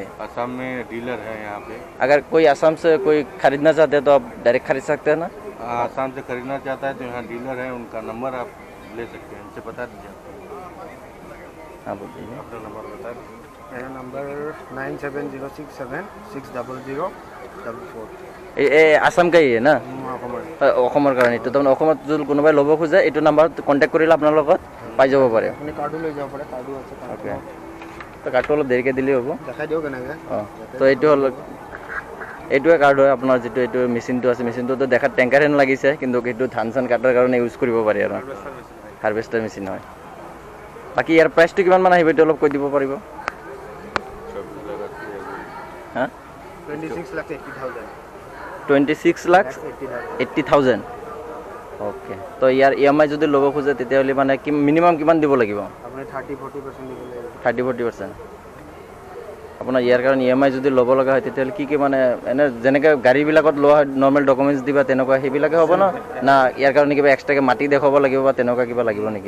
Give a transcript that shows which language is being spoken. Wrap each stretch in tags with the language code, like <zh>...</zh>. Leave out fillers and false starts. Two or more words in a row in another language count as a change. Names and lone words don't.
<hi>असम में डीलर है यहाँ पे अगर कोई असम से कोई खरीदना चाहते हैं तो आप डायरेक्ट खरीद सकते हैं ना असम से खरीदना चाहता है तो यहाँ डीलर है उनका नंबर आप ले सकते हैं उनसे बता दीजिए हाँ बोलिए अपना नंबर बता दीजिए मेरा नंबर 97067604</hi> <as>আসাম কাই না অসমৰ কাৰণে এইটো তাৰমানে অসমত যদি কোনোবাই ল'ব খোজে এইটো নাম্বাৰত কণ্টেক্ট কৰিলে আপোনাৰ লগত পাই যাব পাৰে আপুনি কাৰ্ডো লৈ যাব পাৰে কাৰ্ডো আছে ওকে তো কাৰ্ডটো অলপ দেৰিকৈ দিলেই হ'ব দেখাই দিওঁ কেনেকৈ অঁ তো এইটো হ'ল এইটোৱে কাৰ্ড হয় আপোনাৰ যিটো এইটো মেচিনটো আছে মেচিনটোতো দেখাত টেংকাৰ হেন লাগিছে কিন্তু সেইটো ধান চান কাটাৰ কাৰণে ইউজ কৰিব পাৰি আৰু</as> <en>harvester machine</en> <as>হয় বাকী ইয়াৰ প্ৰাইচটো কিমান মান আহিব এইটো অলপ কৈ দিব পাৰিব হা 26,80,000</as> <hi>ओके तो यार</hi> <as>EMI যদি ল'ব খোজে তেতিয়াহ'লে মানে মিনিমাম কিমান দিব লাগিব আপুনি 30-40% দিব লাগিব 30-40% আপোনাৰ ইয়াৰ কাৰণে EMI যদি ল'ব লগা হয় তেতিয়াহ'লে কি মানে এনে যেনেকৈ গাড়ীবিলাকত লোৱা হয়</as> <en>normal documents</en> <as>দিবা তেনেকুৱা সেইবিলাকে হ'ব না ইয়াৰ কাৰণে কিবা এক্সট্ৰাকৈ মাটি দেখাব লাগিব বা তেনেকুৱা কিবা লাগিব নেকি</as>